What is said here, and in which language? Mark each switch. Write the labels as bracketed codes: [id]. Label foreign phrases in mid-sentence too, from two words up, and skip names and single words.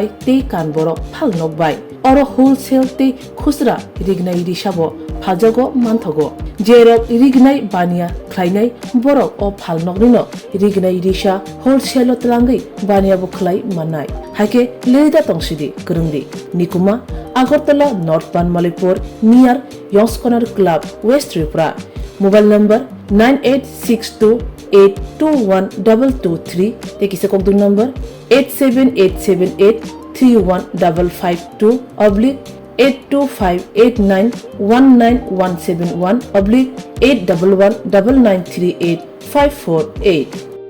[trp] ते कान बरो फाल नकबाय अरो होलसेल ते खुसरा रिगनाय रिसाबो फाजगो मानथगो जेरक रिगनाय बानिया ख्लाइनाय बरक अ फाल नकनिनो रिगनाय रिसा होलसेल तलांगै बानियाबो ख्लाइ मानाय हाइके लिरिदा तंसिदि करंदि निकुमा [en] Agartala North Banmalipur near Young's Corner Club, West Tripura. Mobile number 9862821223. Take a second number 87878315552 oblique 82589191171 oblique 8119938 548.